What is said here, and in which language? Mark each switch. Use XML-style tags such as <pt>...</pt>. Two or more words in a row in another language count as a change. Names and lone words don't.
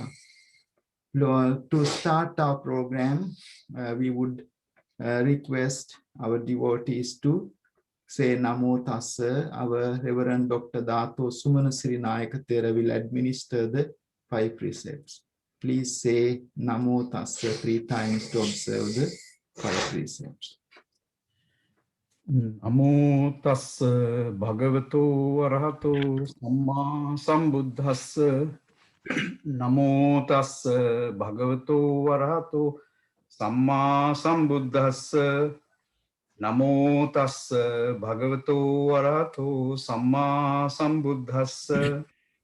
<en>To start our program, we would request our devotees to say</en> <pi>Namo Tassa.</pi> <en>Our Reverend Dr. Dato Sumanasiri Nayaka Thera will administer the 5 precepts. Please say</en> <pi>Namo Tassa</pi> <en>3 times to observe the 5 precepts.</en> <pi>Namo Tassa Bhagavato Arahato Samma Sambuddhassa. Namo Tassa Bhagavato Arahato Samma Sambuddhassa. Namo Tassa Bhagavato Arahato Samma Sambuddhassa.</pi>